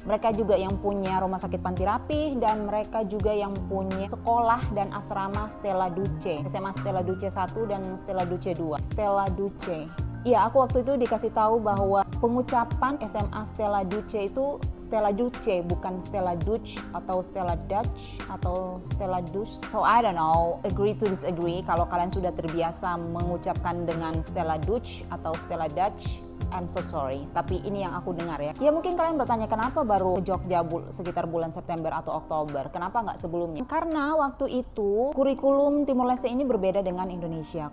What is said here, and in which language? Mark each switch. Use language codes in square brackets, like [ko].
[id] Mereka juga yang punya Rumah Sakit Pantirapi, dan mereka juga yang punya sekolah dan asrama Stella Duce, SMA Stella Duce 1 dan Stella Duce 2. Stella Duce. Aku waktu itu dikasih tahu bahwa pengucapan SMA Stella Duce itu Stella Duce, bukan Stella Dutch atau Stella Dutch atau Stella Duce. [en] So I don't know, agree to disagree. [id] Kalau kalian sudah terbiasa mengucapkan dengan Stella Dutch atau Stella Dutch, [en] I'm so sorry, [id] tapi ini yang aku dengar ya. Mungkin kalian bertanya, kenapa baru ke Jogja sekitar bulan September atau Oktober? Kenapa nggak sebelumnya? Karena waktu itu kurikulum Timor Leste ini berbeda dengan Indonesia.